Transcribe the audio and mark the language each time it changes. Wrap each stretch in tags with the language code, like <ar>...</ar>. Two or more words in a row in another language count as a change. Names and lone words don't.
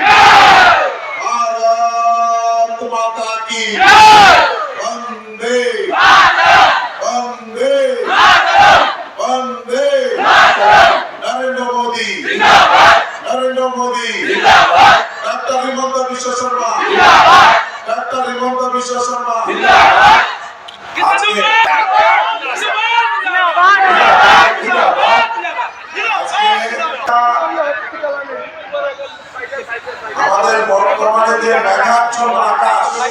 <hi>भारत माता की वंदे वंदे वंदे नरेंद्र मोदी</hi> <bn>डॉक्टर हिमंत विश्व शर्मा আমাদের বর্তমানে যে মেঘাচ্ছন্ন আকাশ</bn>